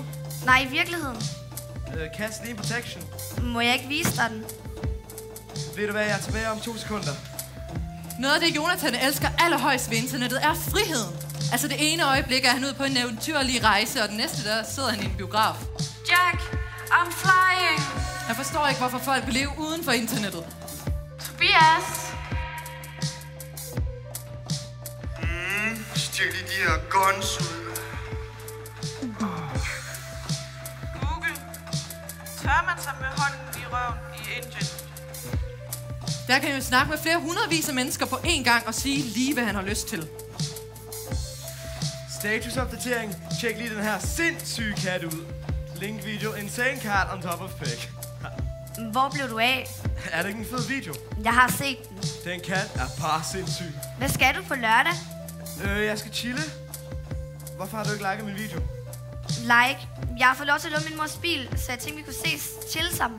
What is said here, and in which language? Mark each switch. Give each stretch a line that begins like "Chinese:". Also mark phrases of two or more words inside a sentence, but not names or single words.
Danish: Nej, i virkeligheden. Cast lige protection. Må jeg ikke vise dig den? Ved du hvad, jeg er tilbage om 2 sekunder. Noget af det, Jonathan elsker allerhøjst ved internettet, er friheden. Altså det ene øjeblik er han ude på en eventyrlig rejse, og den næste der sidder han i en biograf.
English: Jack, I'm flying.
Danish: Han forstår ikke, hvorfor folk vil leve uden for internettet. Tobias! Stik lige de her guns ud. Google. Tør man sig med hånden i røven i Indien? Der kan jo snakke med flere hundredvis af mennesker på én gang og sige lige, hvad han har lyst til. Statusopdatering. Tjek lige den her sindssyge kat ud.
English: Link video. Insane cat on top of pig.
Danish: Hvor blev du af? Er det ikke en fed video? Jeg har set den. Den kat er bare sindssyg. Hvad skal du på lørdag? Jeg skal chille. Hvorfor har du ikke liket min video? Like. Jeg har fået lov til at låne min mors bil, så jeg tænkte, vi kunne ses chill sammen.